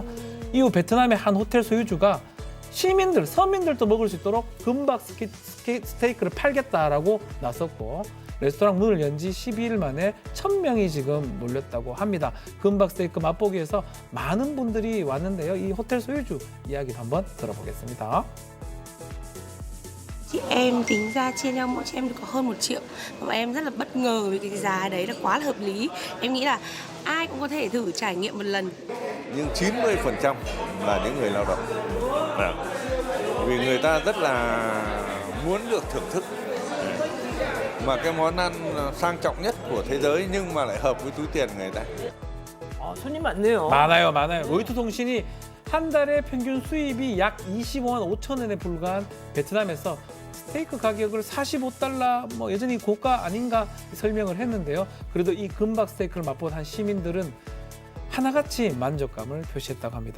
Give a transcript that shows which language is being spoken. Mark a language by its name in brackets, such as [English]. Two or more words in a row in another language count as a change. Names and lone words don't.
[Korean] 이후 베트남의 한 호텔 소유주가 시민들, 서민들도 먹을 수 있도록 금박 스테이크를 팔겠다라고 나섰고 레스토랑 문을 연 지 12일 만에 1,000명이 지금 몰렸다고 합니다. 금박 스테이크 맛보기 위해서 많은 분들이 왔는데요. 이 호텔 소유주 이야기를 한번 들어보겠습니다. [Vietnamese] Chị em tính ra chia nhau mỗi chị em được có hơn 1 triệu và em rất là bất ngờ vì cái giá đấy là quá là hợp lý. Em nghĩ là ai cũng có thể thử trải nghiệm một lần. nhưng 90% là những người lao động. Vì người ta rất là muốn được thưởng thức. Mà cái món ăn sang trọng nhất của thế giới nhưng mà lại hợp với túi tiền người ta. [Korean] 손님 많네요. 많아요. 로이터 통신이 한 달에 평균 수입이 약 25만 5천 원에 불과한 베트남에서 스테이크 가격을 45달러, 뭐 여전히 고가 아닌가 설명을 했는데요. 그래도 이 금박 스테이크를 맛본 한 시민들은 하나같이 만족감을 표시했다고 합니다.